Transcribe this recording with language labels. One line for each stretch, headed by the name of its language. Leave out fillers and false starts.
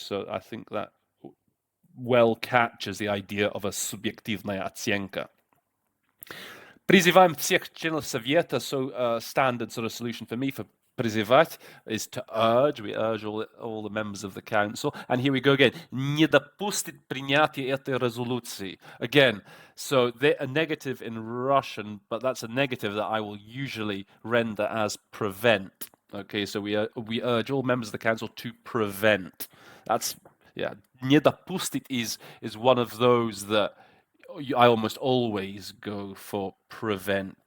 English: So I think that well captures the idea of a
Russian: subъективная оценка. Призываем всех членов Совета,
English: so standard sort of solution for me for призывать is to urge. We urge all the members of the council. And here we go again.
Russian: Не допустит принятия этой резолюции.
English: Again, so a negative in Russian, but that's a negative that I will usually render as prevent. Okay, so we urge all members of the council to prevent. That's, yeah.
Russian: Не допустит
English: is one of those that I almost always go for prevent.